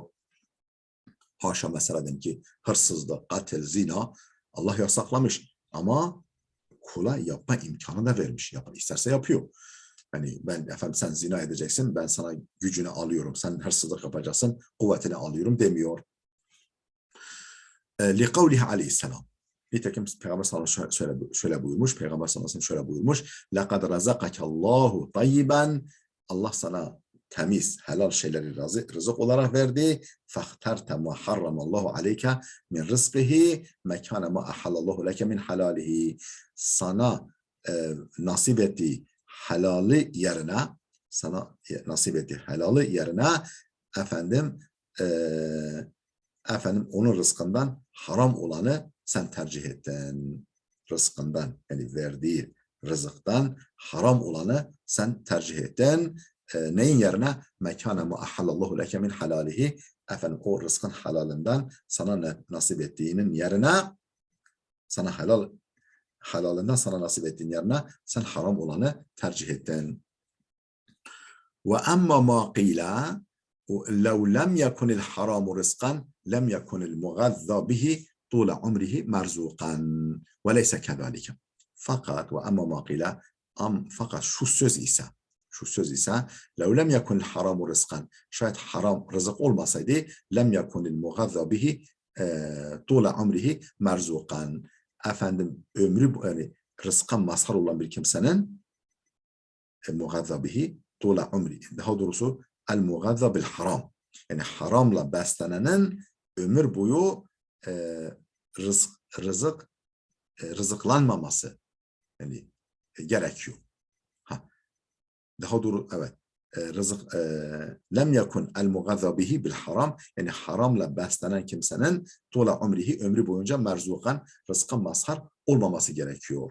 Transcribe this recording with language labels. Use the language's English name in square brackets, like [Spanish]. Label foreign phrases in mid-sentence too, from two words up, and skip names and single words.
[Turkish] Haşa mesela diyelim ki hırsızlık, katil, zina Allah yasaklamış ama kula yapma imkanı da vermiş. İsterse yapıyor. Yani ben efendim sen zina edeceksin, ben sana gücünü alıyorum. Sen hırsızlık yapacaksın, kuvvetini alıyorum demiyor. [Arabic] لِقَوْلِهِ aleyhisselam. [Turkish] Nitekim Peygamber [Arabic] صلى الله عليه وسلم [Turkish] şöyle buyurmuş. Peygamber [Arabic] صلى الله عليه وسلم [Turkish] şöyle buyurmuş. [Arabic] لَقَدْ رَزَقَكَ اللّٰهُ طَيِّبًا. [Turkish] Allah sana temiz, helal şeyleri rızık olarak verdi. [Arabic] فَاخْتَرْتَ مَا حَرَّمَ اللّٰهُ عَلَيْكَ مِنْ رِزْقِهِ مَكَانَ مَا أَحَلَّ اللّٰهُ لَكَ مِنْ حَلَالِهِ. [Turkish] Sana nasip ettiği helali yerine, sana nasip ettiği helali yerine efendim onun rızkından haram olanı sen tercih ettin. Rızkından yani verdiği rızıktan haram olanı sen tercih ettin. Neyin yerine? [Arabic] مكان ما أحل الله لك من حلاله. [Turkish] Efendim o rızkın halalinden sana nasip ettiğinin yerine, sana halalinden sana nasip ettiğin yerine sen haram olanı tercih ettin. [Arabic] وأما ما قيل لو لم يكن الحرام رزقا لم يكن المغذى به طول عمره مرزوقا وليس كذلك. [Turkish] Fakat [Arabic] وأما ما قيل [Turkish] fakat şu söz ise [Arabic] لو لم يكن الحرام رزقا, [Turkish] şayet haram rızık olmasaydı [Arabic] لم يكن المغذى به طول عمره مرزوقا. [Turkish] Efendim ömrü yani rızka mazhar olan bir kimsenin [Arabic] مغذى به طول عمره. [Turkish] Daha doğrusu [Arabic] المغذى بالحرام. [Turkish] Yani haramla beslenenin ömür boyu rızıklanmaması yani gerekiyor. Daha doğru evet. Rızık [Arabic] لم يكن المغذى به بالحرام, [Turkish] yani haramla beslenen kimsenin [Arabic] طول عمره [Turkish] ömrü boyunca merzukan rızka mazhar olmaması gerekiyor.